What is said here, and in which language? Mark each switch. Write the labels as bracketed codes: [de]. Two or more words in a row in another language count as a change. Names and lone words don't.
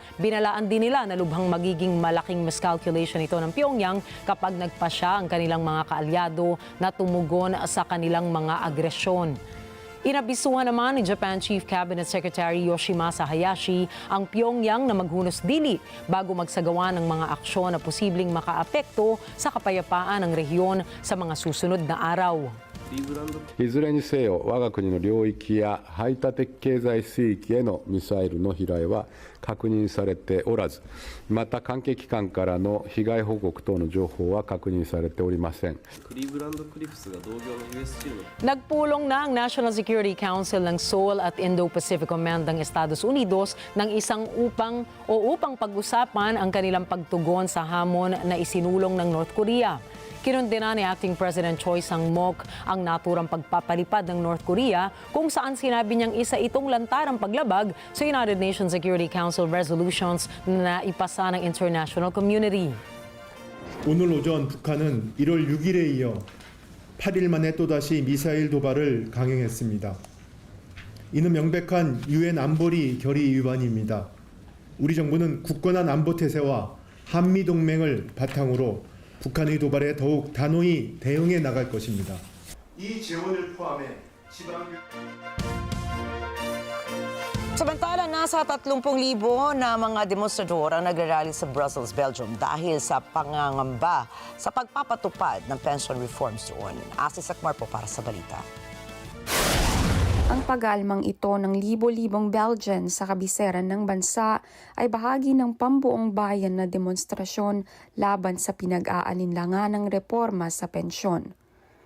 [tl] Binalaan din nila na lubhang magiging malaking miscalculation ito ng Pyongyang kapag nagpasya ang kanilang mga kaalyado na tumugon sa kanilang mga agresyon. Inabisuhan naman ni Japan [en] Chief Cabinet Secretary [tl] Yoshimasa Hayashi ang Pyongyang na maghunos dili bago magsagawa ng mga aksyon na posibleng makaapekto sa kapayapaan ng rehiyon sa mga susunod na araw. [ja] いずれにせよ我が国の領域や排他的経済水域へのミサイルの飛来は確認されておらず、また関係機関からの被害報告等の情報は確認されておりません。 [tl] Nagpulong na ang National Security Council ng Seoul at Indo-Pacific Command ng Estados Unidos ng upang pag-usapan ang kanilang pagtugon sa hamon na isinulong ng North Korea. Kinundena ni [en] Acting President [tl] Choi Sang-mok ang naturang pagpapalipad ng North Korea kung saan sinabi niyang isa itong lantarang paglabag sa United Nations Security Council resolutions na ipasa ng [en] international community. [ko] 오늘 오전 북한은 1월 6일에 이어 8일 만에 또다시 미사일 도발을 강행했습니다. 이는 명백한 유엔 안보리 결의 위반입니다. 우리 정부는 굳건한 안보 태세와 한미 동맹을 바탕으로 북한의 도발에 더욱 단호히 대응해 나갈 것입니다. 이 재원을 포함해 지방 [tl] Samantala, nasa 30,000 na mga demonstrador ang nagrarally sa Brussels, Belgium dahil sa pangangamba sa pagpapatupad ng [en] pension reforms [tl] doon. Asi Sakmar po para sa balita. Ang pag-aalmang ito ng libo-libong Belgian sa kabisera ng bansa ay bahagi ng pambuong bayan na demonstrasyon laban sa pinag-aalinlangan ng reforma sa pensyon.